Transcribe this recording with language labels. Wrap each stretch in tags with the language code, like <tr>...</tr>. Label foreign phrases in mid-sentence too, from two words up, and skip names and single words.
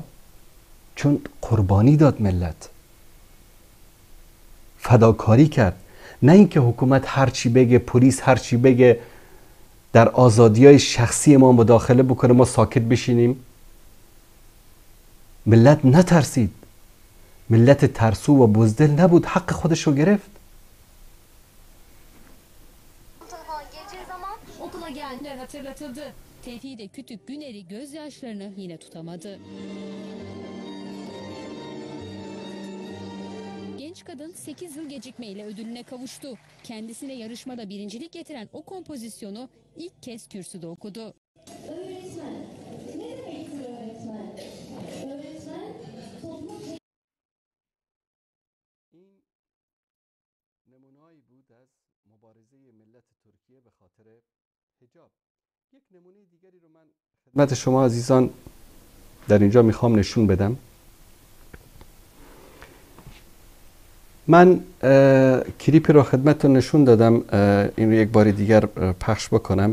<fa>چون قربانی داد ملت، فداکاری کرد. نه اینکه حکومت هرچی بگه، پلیس هرچی بگه، در آزادی‌های شخصی ما مداخله بکنه، ما ساکت بشینیم. ملت نترسید، ملت ترسو و بزدل نبود، حق خودش رو گرفت.</fa> <tr>Okula geldiler hatırlatıldı. Tevhide Kütük Güner'i gözyaşlarını yine tutamadı. Genç kadın 8 yıl gecikmeyle ödülüne kavuştu. Kendisine yarışmada birincilik getiren o kompozisyonu ilk kez kürsüde okudu. Öğretmen. Ne demektir öğretmen? Öğretmen toplum...</tr> <fa>این نمونه‌ای بود از مبارزه ملت ترکیه به خاطر حجاب. یک نمونه دیگری رو من خدمت شما عزیزان در اینجا میخوام نشون بدم. من کلیپی رو خدمتتون نشون دادم، این رو یک بار دیگر پخش بکنم.</fa>